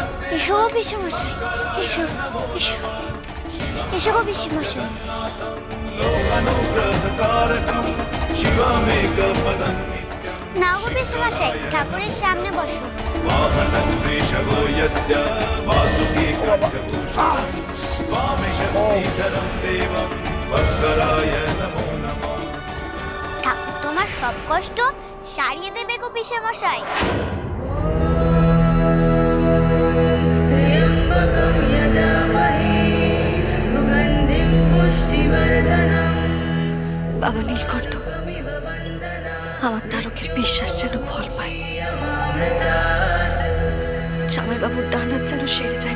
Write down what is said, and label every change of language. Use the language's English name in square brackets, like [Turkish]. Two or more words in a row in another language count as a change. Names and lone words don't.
[Bangla] এসো পিসে মশাই, এসো এসো এসো গো পিসে মশাই। [Sanskrit] लोकानुग्रहकारकं शिवमेकपदं [Bangla] না গো পিসে মশাই, ঠাকুরের সামনে বসো। [Sanskrit] वाहनं वृषभो यस्य वासुकी कण्ठभूषणं वामे शक्तिधरं देवं वक्रराय नमो नमः। [Bangla] ঠাকুর তোমার সব কষ্ট সারিয়ে দেবে গো পিসে মশাই। বাবা নীলকণ্ঠ, আমার তারকের বিশ্বাস যেন ফল পায়, জামাই বাবুর ডান হাত যেন সেরে যায়।